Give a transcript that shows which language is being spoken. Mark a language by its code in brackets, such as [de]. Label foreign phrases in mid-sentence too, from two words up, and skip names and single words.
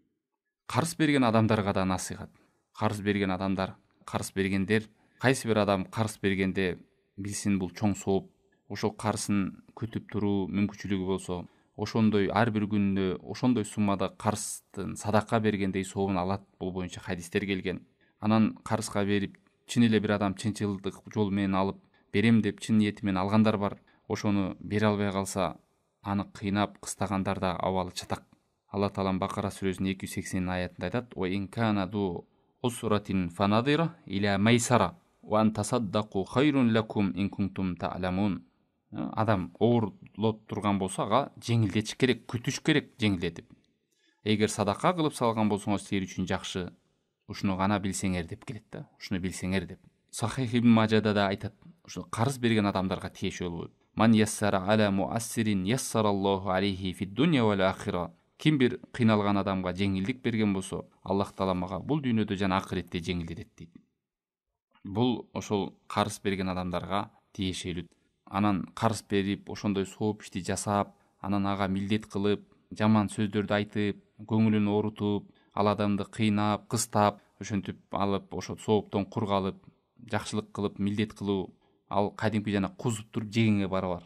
[ky] Карыз берген адамдарга да насыйхат. Карыз берген адамдар, карыз бергендер, кайсы бир адам карыз бергенде билсин бул чоң сооп, ошол карызын күтүп туруу мүмкүнчүлүгү болсо, ошондой ар бир күндө ошондой суммада карыздын садака бергендей сообун алат. Бул боюнча хадистер келген. Анан карызга берип, чын эле бир адам чынчылдык жол менен алып берем деп чын ниети менен алгандар бар. Ошону бере албай калса, аны кыйнап кыстагандар да абалы чатак. Алла Таалам Бакара сүрөсүнүн 280 аятында айтат: [ar] "وإن كان ذو عسرة فنظرة إلى ميسرة وأن تصدقوا خير لكم إن كنتم تعلمون." [ky] Адам оорлоп турган болсо, ага жеңилдетиш керек, күтүш керек жеңилдетип. Эгер садака кылып салган болсоңуз силер үчүн жакшы, ушуну гана билсеңер деп келет да. Ушуну билсеңер деп. Сахих ибн Мажада да айтат, ушу карыз берген адамдарга тиешелүү болот. [ar] من يسر على معسر يسر الله عليه في الدنيا والآخرة. [ky] Ким бир кыйналган адамга жеңилдик берген болсо, Аллах Таала мага бул дүйнөдө жана акыретте жеңилдетет дейт. Бул ошол карыз берген адамдарга тиешелүү. Анан карыз берип, ошондой сооп ишти жасап, анан ага милдет кылып, жаман сөздөрдү айтып, көңүлүн оорутуп, ал адамды кыйнап, кыстап, ошентип алып, ошо сооптон кур калып, жакшылык кылып, милдет кылуу, ал кадимки жана кузуп туруп жегенге барабар.